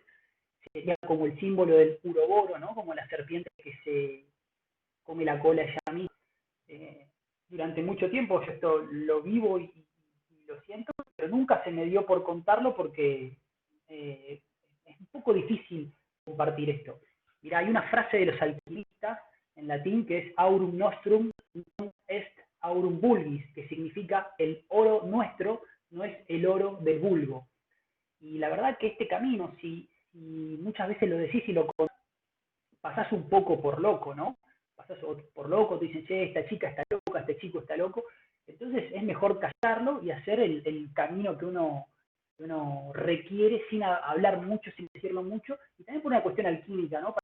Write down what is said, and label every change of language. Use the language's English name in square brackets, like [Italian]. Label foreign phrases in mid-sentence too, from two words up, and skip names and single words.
[Spanish] Sería como el símbolo del Uroboro, ¿no? Como la serpiente que se come la cola ella misma. Durante mucho tiempo yo esto lo vivo y lo siento, pero nunca se me dio por contarlo porque es un poco difícil compartir esto. Mira, hay una frase de los alquimistas en latín que es [Latin] aurum nostrum non est aurum vulgis, [Spanish] que significa el oro nuestro no es el oro del vulgo. Y la verdad que este camino, si muchas veces lo decís y lo contás, pasás un poco por loco, ¿no? Pasás por loco, te dicen, che, esta chica está loca, este chico está loco. Entonces es mejor callarlo y hacer el camino que uno requiere sin hablar mucho, sin decirlo mucho, y también por una cuestión alquímica, ¿no?